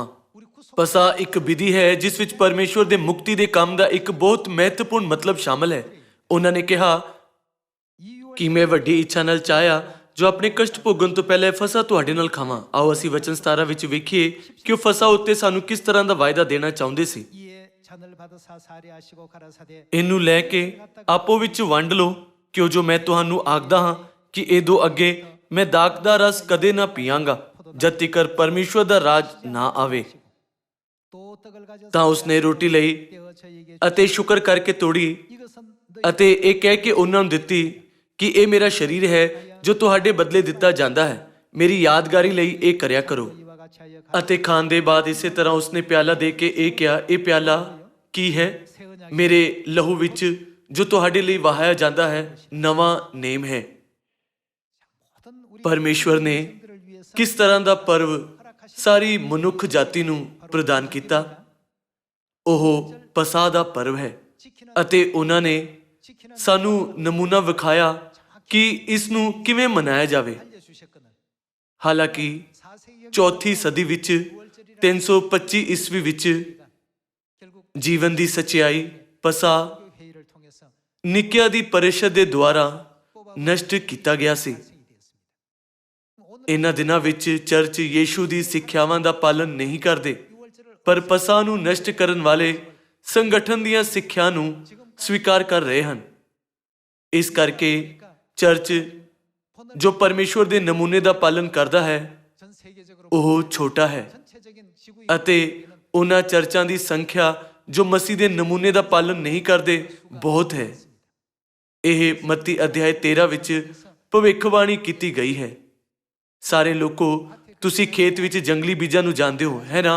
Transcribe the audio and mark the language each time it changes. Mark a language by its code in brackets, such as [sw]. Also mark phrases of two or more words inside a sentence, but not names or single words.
[pa] ਪਸਾ ਇੱਕ ਵਿਧੀ ਹੈ ਜਿਸ ਵਿੱਚ ਪਰਮੇਸ਼ਵਰ ਦੇ ਮੁਕਤੀ ਦੇ ਕੰਮ ਦਾ ਇੱਕ ਬਹੁਤ ਮਹੱਤਵਪੂਰਨ ਮਤਲਬ ਸ਼ਾਮਲ ਹੈ। ਉਹਨਾਂ ਨੇ ਕਿਹਾ ਕਿ ਮੈਂ ਵੱਡੀ ਇੱਛਾ ਨਾਲ ਚਾਹਿਆ ਜੋ ਆਪਣੇ ਕਸ਼ਟ ਭੋਗਣ ਤੋਂ ਪਹਿਲਾਂ ਇਹ ਫਸਾ ਤੁਹਾਡੇ ਨਾਲ ਖਾਵਾਂ। ਆਓ ਅਸੀਂ ਵਚਨ 17 ਵਿੱਚ ਵੇਖੀਏ ਕਿ ਉਹ ਫਸਾ ਉੱਤੇ ਸਾਨੂੰ ਕਿਸ ਤਰ੍ਹਾਂ ਦਾ ਵਾਅਦਾ ਦੇਣਾ ਚਾਹੁੰਦੇ ਸੀ। [ko] 이에 잔을 받으사 사리하시고 가라사대 [pa] ਇਹਨੂੰ ਲੈ ਕੇ ਆਪੋ ਵਿੱਚ ਵੰਡ ਲਓ, ਕਿਉਂ ਜੋ ਮੈਂ ਤੁਹਾਨੂੰ ਆਖਦਾ ਹਾਂ ਕਿ ਇਹਦੋਂ ਅੱਗੇ ਮੈਂ ਦਾਖ ਦਾ ਰਸ ਕਦੇ ਨਾ ਪੀਵਾਂਗਾ ਜਦ ਤੀਕਰ ਪਰਮੇਸ਼ਵਰ ਦਾ ਰਾਜ ਨਾ ਆਵੇ। [ko] 또 떡을 가져서 [pa] ਤਾਂ ਉਸਨੇ ਰੋਟੀ ਲਈ [ko] 떼어 저에게 [pa] ਅਤੇ ਸ਼ੁਕਰ ਕਰਕੇ ਤੋੜੀ [ko] 이것은 [pa] ਅਤੇ ਇਹ ਕਹਿ ਕੇ ਉਹਨਾਂ ਨੂੰ ਦਿੱਤੀ ਕਿ ਇਹ ਮੇਰਾ ਸਰੀਰ ਹੈ ਜੋ ਤੁਹਾਡੇ ਬਦਲੇ ਦਿੱਤਾ ਜਾਂਦਾ ਹੈ। ਮੇਰੀ ਯਾਦਗਾਰੀ ਲਈ ਇਹ ਕਰਿਆ ਕਰੋ। [ko] 이와 같이 하여 [pa] ਅਤੇ ਖਾਣ ਦੇ ਬਾਅਦ ਇਸੇ ਤਰ੍ਹਾਂ ਉਸਨੇ ਪਿਆਲਾ ਦੇ ਕੇ ਇਹ ਕਿਹਾ, ਇਹ ਪਿਆਲਾ ਕੀ ਹੈ? ਮੇਰੇ ਲਹੂ ਵਿੱਚ ਜੋ ਤੁਹਾਡੇ ਲਈ ਵਹਾਇਆ ਜਾਂਦਾ ਹੈ ਨਵਾਂ ਨੇਮ ਹੈ। [ko] 모든 우리 [pa] ਪਰਮੇਸ਼ਵਰ ਨੇ [ko] 들을 위해서 [pa] ਕਿਸ ਤਰ੍ਹਾਂ ਦਾ ਪਰਵ ਸਾਰੀ ਮਨੁੱਖ ਜਾਤੀ ਨੂੰ ਪ੍ਰਦਾਨ ਕੀਤਾ। ਉਹ ਪਸਾਹ ਦਾ ਪਰਵ ਹੈ ਅਤੇ ਉਹਨਾਂ ਨੇ ਸਾਨੂੰ ਨਮੂਨਾ ਵਿਖਾਇਆ ਕਿ ਇਸ ਨੂੰ ਕਿਵੇਂ ਮਨਾਇਆ ਜਾਵੇ। [ko] 알려주셨거든. [pa] ਹਾਲਾਂਕਿ [ko] 4세기 [pa] ਚੌਥੀ ਸਦੀ ਵਿੱਚ 325 ਈਸਵੀ ਵਿੱਚ [ko] 결국 [pa] ਜੀਵਨ ਦੀ ਸੱਚਾਈ ਪਸਾਹ [ko] 회의를 통해서 [pa] ਨਿਕਿਆ ਦੀ ਪਰਿਸ਼ਦ ਦੇ ਦੁਆਰਾ ਨਸ਼ਟ ਕੀਤਾ ਗਿਆ ਸੀ। [ko] 완성이 되었습니다. 오늘 [pa] ਇਹਨਾਂ ਦਿਨਾਂ ਵਿੱਚ ਚਰਚ ਯੀਸ਼ੂ ਦੀ ਸਿੱਖਿਆਵਾਂ ਦਾ ਪਾਲਨ ਨਹੀਂ ਕਰਦੇ, [ko] 6월절을 [pa] ਪਰ ਪਸਾਹ ਨੂੰ ਨਸ਼ਟ ਕਰਨ ਵਾਲੇ ਸੰਗਠਨ ਦੀਆਂ ਸਿੱਖਿਆ ਨੂੰ ਸਵੀਕਾਰ ਕਰ ਰਹੇ ਹਨ। ਇਸ ਕਰਕੇ ਚਰਚ ਜੋ ਪਰਮੇਸ਼ਵਰ ਦੇ ਨਮੂਨੇ ਦਾ ਪਾਲਨ ਕਰਦਾ ਹੈ [ko] 전 세계적으로 [pa] ਉਹ ਛੋਟਾ ਹੈ [ko] 전체적인 지구 [pa] ਅਤੇ ਉਹਨਾਂ ਚਰਚਾਂ ਦੀ ਸੰਖਿਆ ਜੋ ਮਸੀਹ ਦੇ ਨਮੂਨੇ ਦਾ ਪਾਲਨ ਨਹੀਂ ਕਰਦੇ ਬਹੁਤ ਹੈ। ਇਹ ਮੱਤੀ ਅਧਿਆਇ 13 ਵਿੱਚ ਭਵਿੱਖਬਾਣੀ ਕੀਤੀ ਗਈ ਹੈ। ਸਾਰੇ ਲੋਕੋ, ਤੁਸੀਂ ਖੇਤ ਵਿੱਚ ਜੰਗਲੀ ਬੀਜਾਂ ਨੂੰ ਜਾਣਦੇ ਹੋ, ਹੈ ਨਾ?